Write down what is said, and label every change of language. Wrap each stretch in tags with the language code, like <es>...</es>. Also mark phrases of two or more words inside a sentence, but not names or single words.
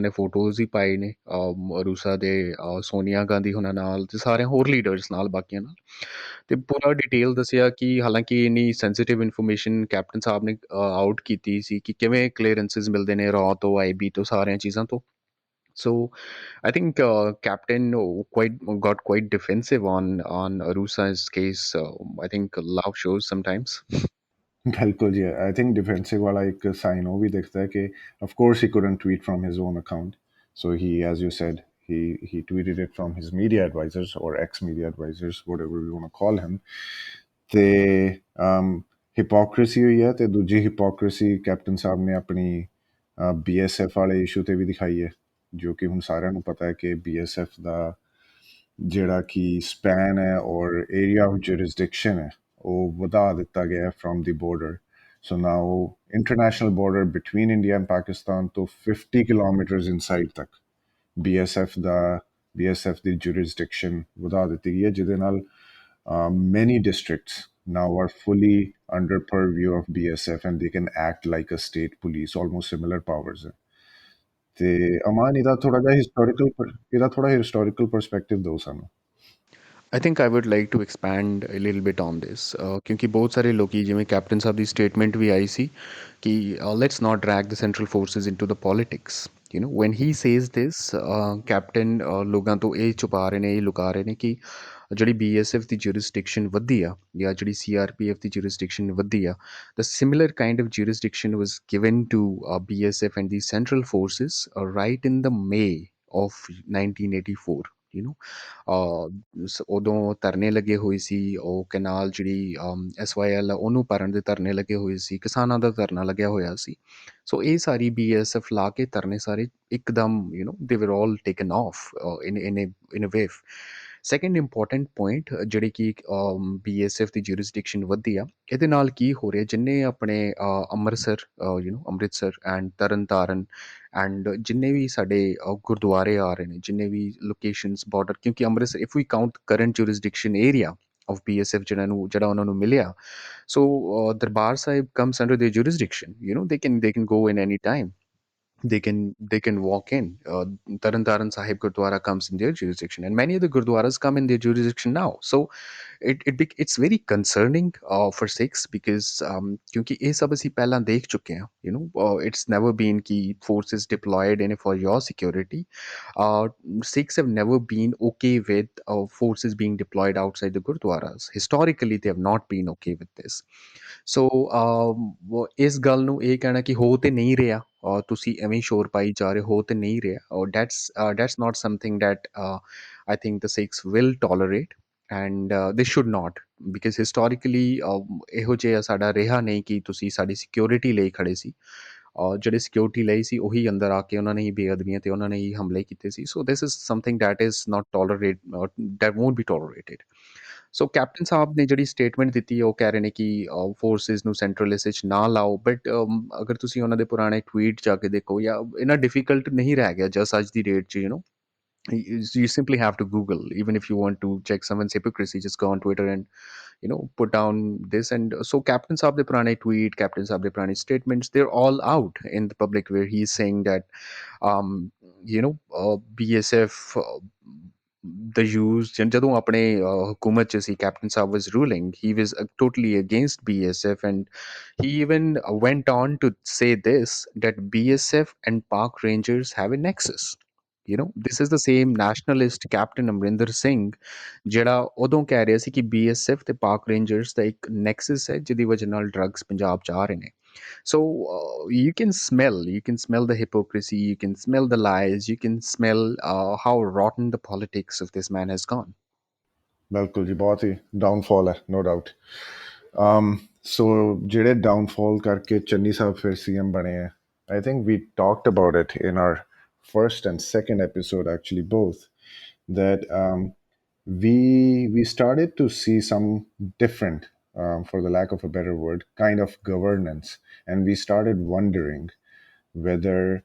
<pa>ਨੇ ਫੋਟੋਜ਼ ਹੀ ਪਾਏ ਨੇ ਰੂਸਾ ਦੇ ਸੋਨੀਆ ਗਾਂਧੀ ਉਹਨਾਂ ਨਾਲ ਤੇ ਸਾਰੇ ਹੋਰ ਲੀਡਰਸ ਨਾਲ ਬਾਕੀਆਂ ਨਾਲ ਤੇ ਪੂਰਾ ਡਿਟੇਲ ਦੱਸਿਆ ਕਿ ਹਾਲਾਂਕਿ ਇੰਨੀ</pa> <en>sensitive information</en> <pa>ਕੈਪਟਨ ਸਾਹਿਬ ਨੇ ਆਊਟ ਕੀਤੀ ਸੀ ਕਿ ਕਿਵੇਂ ਕਲੀਅਰੈਂਸਿਸ ਮਿਲਦੇ ਨੇ ਰॉ ਤੋਂ IB ਤੋਂ ਸਾਰੀਆਂ ਚੀਜ਼ਾਂ ਤੋਂ</pa> <en>so I think captain quite defensive on Arusa's case I think love shows sometimes</en> <pa>ਬਿਲਕੁਲ ਜੀ</pa> <en>I think defensive</en> <pa>ਵਾਲਾ ਇੱਕ ਸਾਈਨ ਉਹ ਵੀ ਦਿਖਦਾ ਹੈ ਕਿ</pa> <en>of course he couldn't tweet from his own account so he as you said he tweeted it from his media advisors or ex media advisors whatever we want to call him ਤੇ</en> <pa>ਹਿਪੋਕ੍ਰੇਸੀ ਹੋਈ ਹੈ ਤੇ ਦੂਜੀ ਹਿਪੋਕ੍ਰੇਸੀ ਕੈਪਟਨ ਸਾਹਿਬ ਨੇ ਆਪਣੀ BSF ਵਾਲੇ ਇਸ਼ੂ ਤੇ ਵੀ ਦਿਖਾਈ ਹੈ ਜੋ ਕਿ ਹੁਣ ਸਾਰਿਆਂ ਨੂੰ ਪਤਾ ਹੈ ਕਿ BSF ਦਾ ਜਿਹੜਾ ਕਿ ਸਪੈਨ ਹੈ ਔਰ</pa> <en>area of jurisdiction</en> <pa>ਹੈ ਉਹ ਵਧਾ ਦਿੱਤਾ ਗਿਆ ਹੈ</pa> <en>from the border so now international border between India and Pakistan</en> <pa>ਤੋਂ</pa> <en>50 kilometers inside</en> <pa>ਤੱਕ BSF ਦੀ ਜੁਰਿਸਡਿਕਸ਼ਨ ਵਧਾ ਦਿੱਤੀ ਗਈ ਹੈ ਜਿਹਦੇ ਨਾਲ</pa> <en>many districts now are fully under purview of BSF and they can act like a state police almost similar powers</en> <pa>ਹੈ ਤੇ ਅਮਾਨ ਇਹਦਾ ਥੋੜਾ ਹਿਸਟੋਰੀਕਲ ਪਰਸਪੈਕਟਿਵ ਦਿਓ ਸਾਨੂੰ</pa> <en>I think I would like to expand a little bit on this ਕਿਉਂਕਿ ਬਹੁਤ ਸਾਰੇ ਲੋਕੀ ਜਿਵੇਂ ਕੈਪਟਨ ਸਾਹਿਬ ਦੀ ਸਟੇਟਮੈਂਟ ਵੀ ਆਈ ਸੀ ਕਿ let's not drag the central forces into the politics when he says this ਕੈਪਟਨ ਲੋਕਾਂ ਤੋਂ ਇਹ ਛੁਪਾ ਰਹੇ ਨੇ ਇਹ ਲੁਕਾ ਰਹੇ ਨੇ ਕਿ ਜਿਹੜੀ BSF ਦੀ jurisdiction ਵਧੀ ਆ ਜਾਂ ਜਿਹੜੀ CRPF ਦੀ jurisdiction ਵਧੀ ਆ the similar kind of jurisdiction was given to BSF and the central forces right in the May of 1984</en> <pa>ਉਦੋਂ ਧਰਨੇ ਲੱਗੇ ਹੋਏ ਸੀ ਉਹ ਕੈਨਾਲ ਜਿਹੜੀ SYL ਉਹਨੂੰ ਭਰਨ ਦੇ ਧਰਨੇ ਲੱਗੇ ਹੋਏ ਸੀ ਕਿਸਾਨਾਂ ਦਾ ਧਰਨਾ ਲੱਗਿਆ ਹੋਇਆ ਸੀ ਸੋ ਇਹ ਸਾਰੀ BSF ਲਾ ਕੇ ਧਰਨੇ ਸਾਰੇ ਇੱਕਦਮ ਦੇ</pa> <en>were all taken off in a wave second important point</en> <pa>ਜਿਹੜੀ ਕਿ BSF ਦੀ ਜੁਰਿਸਡਿਕਸ਼ਨ ਵਧੀ ਆ ਇਹਦੇ ਨਾਲ ਕੀ ਹੋ ਰਿਹਾ ਜਿੰਨੇ ਆਪਣੇ ਅੰਮ੍ਰਿਤਸਰ ਐਂਡ ਤਰਨ ਤਾਰਨ ਐਂਡ ਜਿੰਨੇ ਵੀ ਸਾਡੇ ਗੁਰਦੁਆਰੇ ਆ ਰਹੇ ਨੇ ਜਿੰਨੇ ਵੀ ਲੋਕੇਸ਼ਨਸ ਬਾਰਡਰ ਕਿਉਂਕਿ ਅੰਮ੍ਰਿਤਸਰ</pa> <en>if we count current jurisdiction area of BSF</en> <pa>ਜਿਹੜਾ ਉਹਨਾਂ ਨੂੰ ਮਿਲਿਆ</pa> <en>so Darbar Sahib comes under their jurisdiction. You know, they can go in any time. They can walk in. Taran Taran Sahib Gurdwara comes in their jurisdiction, and many other Gurdwaras come in their jurisdiction now. So it's very concerning for Sikhs because</en> <hi>क्योंकि ये सब</hi> <pa>ਅਸੀਂ ਪਹਿਲਾਂ</pa> <hi>देख चुके हैं.</hi> <en>You know, it's never been कि forces deployed in for your security. Uh, Sikhs have never been okay with forces being deployed outside the Gurdwaras. Historically, they have not been okay with this.</en> <pa>ਸੋ ਇਸ ਗੱਲ ਨੂੰ ਇਹ ਕਹਿਣਾ ਕਿ ਹੋ ਤੇ ਨਹੀਂ ਰਿਹਾ ਔਰ ਤੁਸੀਂ ਐਵੇਂ ਹੀ ਸ਼ੋਰ ਪਾਈ ਜਾ ਰਹੇ ਹੋ ਤੇ ਨਹੀਂ ਰਿਹਾ ਔਰ</pa> <en>that's not something that I think the Sikhs will tolerate and they should not because historically</en> <pa>ਇਹੋ ਜਿਹਾ ਸਾਡਾ ਰਿਹਾ ਨਹੀਂ ਕਿ ਤੁਸੀਂ ਸਾਡੀ ਸਿਕਿਉਰਿਟੀ ਲਈ ਖੜੇ ਸੀ ਜਿਹੜੇ ਸਿਕਿਉਰਿਟੀ ਲਈ ਸੀ ਉਹੀ ਅੰਦਰ ਆ ਕੇ ਉਹਨਾਂ ਨੇ ਹੀ ਬੇਅਦਬੀਆਂ ਤੇ ਉਹਨਾਂ ਨੇ ਹੀ ਹਮਲੇ ਕੀਤੇ ਸੀ ਸੋ</pa> <en>this is something that is not tolerate that won't be tolerated</en> <pa>ਸੋ ਕੈਪਟਨ ਸਾਹਿਬ ਨੇ ਜਿਹੜੀ ਸਟੇਟਮੈਂਟ ਦਿੱਤੀ ਹੈ ਉਹ ਕਹਿ ਰਹੇ ਨੇ ਕਿ ਫੋਰਸਿਸ ਨੂੰ ਸੈਂਟਰਲ ਲਿਸਟ 'ਚ ਨਾ ਲਾਓ ਬਟ ਅਗਰ ਤੁਸੀਂ ਉਹਨਾਂ ਦੇ ਪੁਰਾਣੇ ਟਵੀਟ ਜਾ ਕੇ ਦੇਖੋ ਜਾਂ ਇੰਨਾ ਡਿਫਿਕਲਟ ਨਹੀਂ ਰਹਿ ਗਿਆ ਜਸ ਅੱਜ ਦੀ ਡੇਟ 'ਚ</pa> <en>you simply have to Google even if you want to check someone's hypocrisy just go on Twitter and put down this and so</en> <pa>ਕੈਪਟਨ ਸਾਬ ਦੇ ਪੁਰਾਣੇ ਟਵੀਟ ਕੈਪਟਨ ਸਾਬ ਦੇ ਪੁਰਾਣੇ ਸਟੇਟਮੈਂਟਸ</pa> <en>they're all out in the public where he's saying that BSF the use</en> <pa>ਜਦੋਂ ਆਪਣੇ ਹੁਕੂਮਤ 'ਚ ਸੀ</pa> <en>Captain Saab was ruling he was totally against BSF and he even went on to say this that BSF and Park Rangers have a nexus this is the same nationalist Captain Amrinder Singh</en> <pa>ਜਿਹੜਾ ਉਦੋਂ ਕਹਿ ਰਿਹਾ ਸੀ ਕਿ BSF ਤੇ Park Rangers ਦਾ ਇੱਕ nexus ਹੈ ਜਿਹਦੀ ਵਜ੍ਹਾ ਨਾਲ drugs ਪੰਜਾਬ 'ਚ ਆ ਰਹੇ ਨੇ</pa> <en>so you can smell the hypocrisy, you can smell the lies, you can smell how rotten the politics of this man has gone.</en> <pa>ਬਿਲਕੁਲ ਜੀ ਬਹੁਤ ਹੀ ਡਾਊਨਫਾਲ ਹੈ ਨੋ ਡਾਊਟ ਸੋ ਜਿਹੜੇ ਡਾਊਨਫਾਲ ਕਰਕੇ ਚੰਨੀ ਸਾਹਿਬ ਫਿਰ ਸੀਐਮ ਬਣੇ ਹੈ</pa> <en>I think we talked about it in our first and second episode actually both that we started to see some different for the lack of a better word kind of governance and we started wondering whether</en>